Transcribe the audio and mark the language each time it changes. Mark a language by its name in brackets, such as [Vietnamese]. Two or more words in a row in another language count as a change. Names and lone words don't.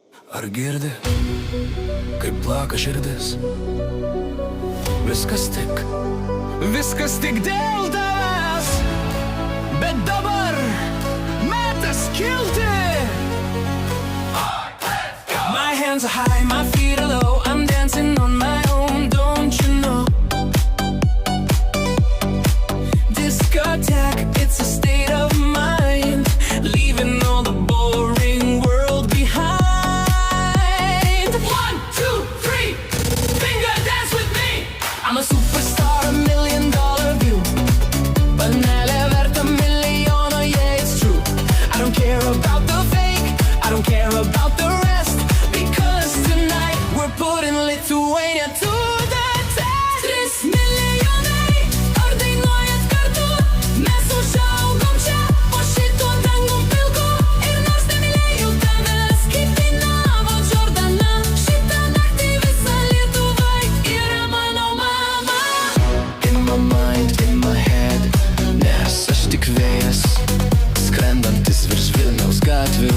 [Lithuanian] Ar girdi, kaip plaka širdis? Viskas tik dėl tavęs. Bet dabar metas kilti. [English] My hands are high, my feet are low, I'm dancing on my own, don't you know? Discotheque, it's a state of mind, leaving all the boring world behind. 1, 2, 3, finger dance with me. I'm a superstar, $1 million view, [Lithuanian] banale verta miliona, [English] yeah, it's true. I don't care about the fake, I don't care about the rest, because tonight we're putting Lithuania to the test. [Lithuanian] 3 milijonai, ar dainuojat kartu? Mes užaugom čia, po šituo dangum pilku. Ir nors nemylėjau tavęs, kaip dainavo Džordana, šitą naktį visa Lietuva yra mano mama. [English] In my mind, in my head, [Lithuanian] nes aš tik vėjas, skrendantis virš Vilniaus gatvių.